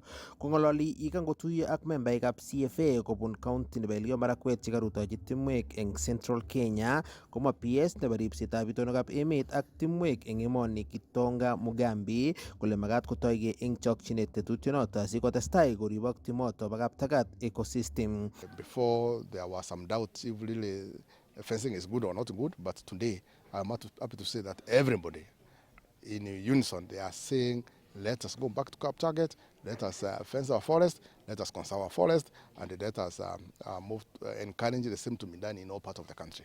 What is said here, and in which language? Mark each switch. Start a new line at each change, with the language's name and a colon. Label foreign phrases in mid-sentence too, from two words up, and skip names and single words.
Kalenjin: Kongololi yekangotuiyo ak membaikab CFA kobun county nebo Elgeyo Marakwet chekarutochi timwek eng Central Kenya komwa PS nebo ripsetab itonwekab emet ak timwek eng emoni Kitonga Mugambi kole magat kotoige eng chokchinet tetutyonoto asikotestai koribok timoto bo Kaptagat ecosystem.
English: Before there was some doubts if really fencing is good or not good, but today I'm happy to say that everybody in unison they are saying let us go back to Kaptagat, let us fence our forest, let us conserve our forest, and let us move encourage the same to be done in all parts of the country.